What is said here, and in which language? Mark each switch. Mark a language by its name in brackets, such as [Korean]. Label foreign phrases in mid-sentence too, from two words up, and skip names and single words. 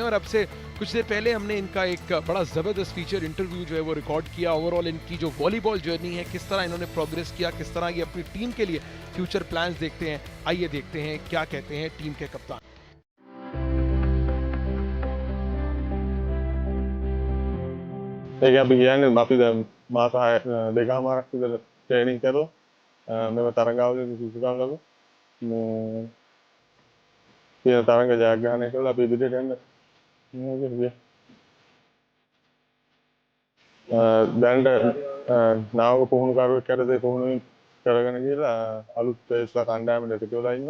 [Urdu] और अब से कुछ देर पहले हमने इनका एक बड़ा ज़बरदस्त [English] feature interview [Urdu] जो है वो रिकॉर्ड किया। ओवरऑल इनकी जो [English] volleyball journey [Urdu] है, किस तरह इन्होंने प्रोग्रेस किया, किस तरह ये अपनी टीम के लिए [English] future plans [Urdu] देखते हैं। आइए देखते हैं क्या कहते हैं टीम के कप्तान। देखिए अभी [Sinhala] කියන්නේ අපි දැන් මාස 6 දෙකමාරක් විතර ට්‍රේනින් කරලා මෙව තරගාවලිවලදී සුසුකම් ලැබුවා. මේ තියෙන තරග ජයග්‍රහණය කළා අපි ඉදිරියට යන්න ඕනේ. දැනට නාවක පුහුණුකරුවෙක් යටතේ පුහුණුවීම් කරගෙන ගිහලා අලුත් පේස්ලා කණ්ඩායමට එකතු වෙලා ඉන්නවා.